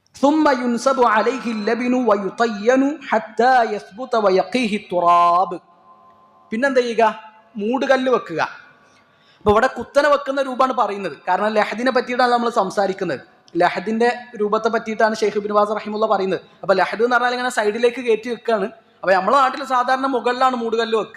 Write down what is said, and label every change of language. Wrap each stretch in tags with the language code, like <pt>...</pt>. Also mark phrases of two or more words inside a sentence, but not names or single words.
<ar>ثم ينصب عليه اللبن ويطين حتى يثبت ويقيه التراب.</ar> <ml>പിന്നെന്താ ചെയ്യുക? മൂടുകല്ല് വെക്കുക. അപ്പൊ ഇവിടെ കുത്തനെ വെക്കുന്ന രൂപമാണ് പറയുന്നത്. കാരണം ലഹദിനെ പറ്റിയിട്ടാണ് നമ്മൾ സംസാരിക്കുന്നത്. ലഹദിന്റെ രൂപത്തെ പറ്റിയിട്ടാണ് ഷെയ്ഖ് ഇബ്നു ബാസ് റഹിമഹുല്ലാഹ് പറയുന്നത്. അപ്പൊ ലഹദ് എന്ന് പറഞ്ഞാൽ ഇങ്ങനെ സൈഡിലേക്ക് കയറ്റി വെക്കുകയാണ്. അപ്പൊ നമ്മളെ നാട്ടിൽ സാധാരണ മുകളിലാണ് മൂടുകല്ല് വെക്കുക.</ml>